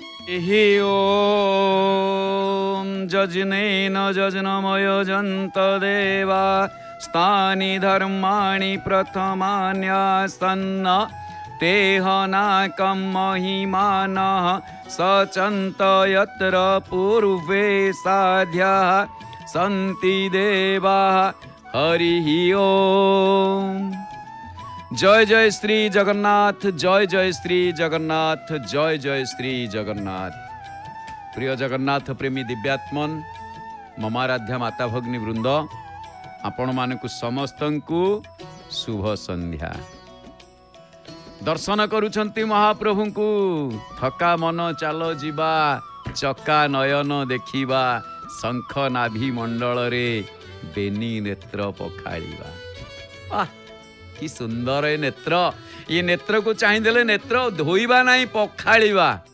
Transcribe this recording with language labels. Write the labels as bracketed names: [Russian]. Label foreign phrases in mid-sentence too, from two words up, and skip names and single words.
[Sanskrit] ओम जजनेन जजनमयजन्त देवा स्थानि धर्माणि प्रथमान्यासन्न तेह नाकं महिमानः सचन्त यत्र पूर्वे साध्याः सन्ति देवाः हरिः ओम। [Odia] ଜୟ ଜୟ ଶ୍ରୀ ଜଗନ୍ନାଥ, ଜୟ ଜୟ ଶ୍ରୀ ଜଗନ୍ନାଥ, ଜୟ ଜୟ ଶ୍ରୀ ଜଗନ୍ନାଥ। ପ୍ରିୟ ଜଗନ୍ନାଥ ପ୍ରେମୀ ଦିବ୍ୟାତ୍ମନ ମମାରାଧ୍ୟା ମାତା ଭଗିନୀ ବୃନ୍ଦ ଆପଣ ମାନଙ୍କୁ ସମସ୍ତଙ୍କୁ ଶୁଭ ସନ୍ଧ୍ୟା। ଦର୍ଶନ କରୁଛନ୍ତି ମହାପ୍ରଭୁଙ୍କୁ ଥକା ମନ ଚାଲ ଜୀବା ଚକା ନୟନ ଦେଖିବା ଶଙ୍ଖ ନାଭି ମଣ୍ଡଳ ରେ ବେନି ନେତ୍ର ପଖାଡ଼ିବା। ଆହ କି ସୁନ୍ଦର ଏ ନେତ୍ର, ଯେ ନେତ୍ର କୁ ଚାହିଏ ନେତ୍ର ଧୋଇବା ନାହିଁ ପଖାଡ଼ିବା।